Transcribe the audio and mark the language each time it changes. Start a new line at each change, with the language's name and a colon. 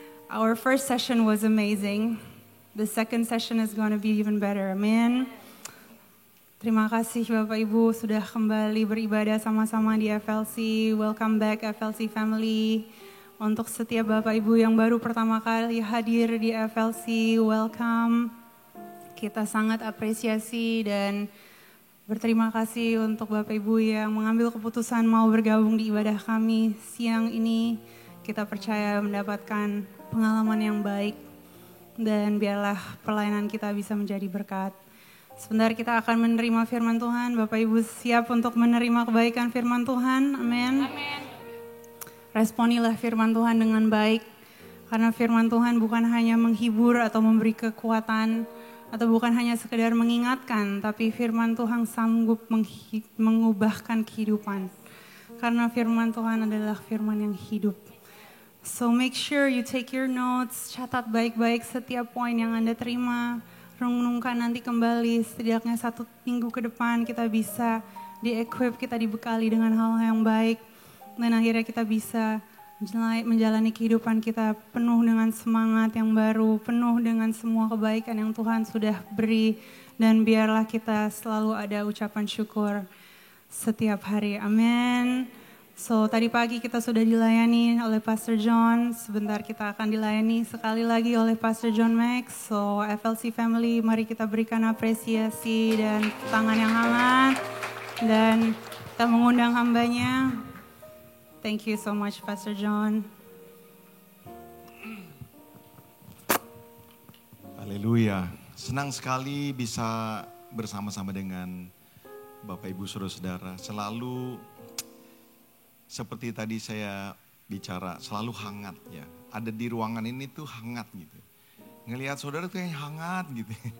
English: Our first session was amazing. The second session is going to be even better. Amen.
Indonesian: Terima kasih Bapak Ibu sudah kembali beribadah sama-sama di FLC.
English: Welcome back FLC family.
Indonesian: Untuk setiap Bapak Ibu yang baru pertama kali hadir di FLC,
English: welcome.
Indonesian: Kita sangat apresiasi dan berterima kasih untuk Bapak Ibu yang mengambil keputusan mau bergabung di ibadah kami siang ini. Kita percaya mendapatkan pengalaman yang baik dan biarlah pelayanan kita bisa menjadi berkat. Sebentar kita akan menerima firman Tuhan. Bapak Ibu siap untuk menerima kebaikan firman Tuhan? Amin. Responilah firman Tuhan dengan baik. Karena firman Tuhan bukan hanya menghibur atau memberi kekuatan. Atau bukan hanya sekedar mengingatkan. Tapi firman Tuhan sanggup mengubahkan kehidupan. Karena firman Tuhan adalah firman yang hidup.
English: So make sure you take your notes.
Indonesian: Catat baik-baik setiap poin yang Anda terima. Renungkan nanti kembali, setidaknya 1 minggu ke depan kita bisa di-equip, kita dibekali dengan hal yang baik. Dan akhirnya kita bisa menjalani kehidupan kita penuh dengan semangat yang baru, penuh dengan semua kebaikan yang Tuhan sudah beri. Dan biarlah kita selalu ada ucapan syukur setiap hari. Amin. So tadi pagi kita sudah dilayani oleh Pastor John, sebentar kita akan dilayani sekali lagi oleh Pastor John Max. So FLC family, mari kita berikan apresiasi dan tangan yang hangat. Dan kita mengundang hambanya.
English: Thank you so much Pastor John.
Indonesian: Haleluya, senang sekali bisa bersama-sama dengan Bapak Ibu Saudara-saudara. Selalu seperti tadi saya bicara, selalu hangat ya. Ada di ruangan ini tuh hangat gitu. Ngelihat saudara tuh yang hangat gitu.